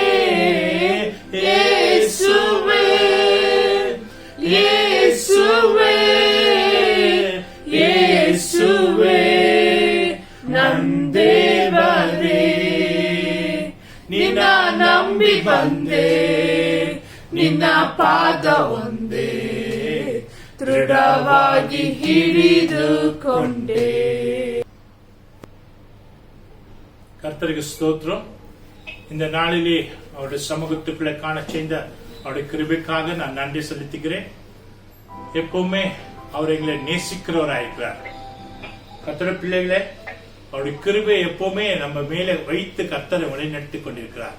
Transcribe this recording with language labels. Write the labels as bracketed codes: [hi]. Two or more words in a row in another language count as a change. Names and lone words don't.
[kn] ಯೇಸುವೇ ಯೇಸುವೇ ಯೇಸುವೇ ನನ್ನ ದೇವರೇ. ನಿನ್ನ ನಂಬಿ ಬಂದೆ, ನಿನ್ನ ಪಾದ ಒಂದೇ ದೃಢವಾಗಿ ಹಿಡಿದುಕೊಂಡೆ. [ta] கர்த்தருக்கு ஸ்தோத்திரம். இந்த நாளிலே அவருடைய சமூகத்துக்குள்ளே காண செய்த அவருடைய கிருபைக்காக நான் நன்றி செலுத்துகிறேன். எப்பவுமே அவர் எங்களை நேசிக்கிறவராயிருக்கிறார். கர்த்தருடைய பிள்ளைகளே, அவருடைய கிருபை எப்பவுமே நம்ம மேலே வைத்து கர்த்தரை வழிநடத்தி கொண்டிருக்கிறார்.